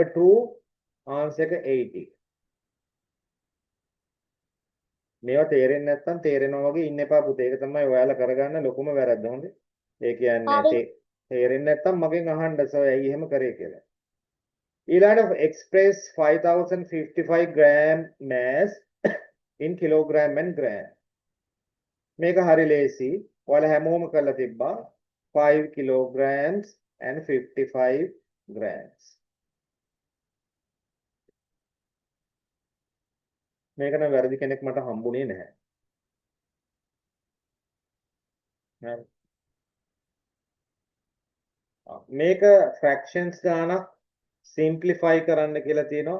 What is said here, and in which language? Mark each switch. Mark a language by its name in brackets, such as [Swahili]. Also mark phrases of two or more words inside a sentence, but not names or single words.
[Sinhala] 80 පහට වැඩි සංඛ්‍යාවක් තිබ්බොත් එයා [English] round off [Sinhala] කරන්නේ ඉස්සරහා ඉන්න 10 ගුණාකාරයට. එහෙනම් 8. මේවා තේරෙන්නේ නැත්නම් තේරෙනවා වගේ ඉන්න එපා පුතේ. ඒක තමයි ඔයාලා කරගන්න ලොකුම වැරද්ද. හොඳේ. ඒ කියන්නේ හරි. තේරෙන්නේ නැත්නම් මගෙන් අහන්න සර් ඇයි එහෙම කරේ කියලා. [English] ඊළඟට express 5055 gram mass in kilogram and gram. [Sinhala] මේක හරි ලේසි. ඔයාලා හැමෝම කරලා තිබ්බා [English] 5 kilograms and 55 grams. [Sinhala] මේක නම් වැරදි කෙනෙක් මට හම්බුනේ නැහැ. හරි. මේක fractions ගානක් simplify කරන්න කියලා තියෙනවා.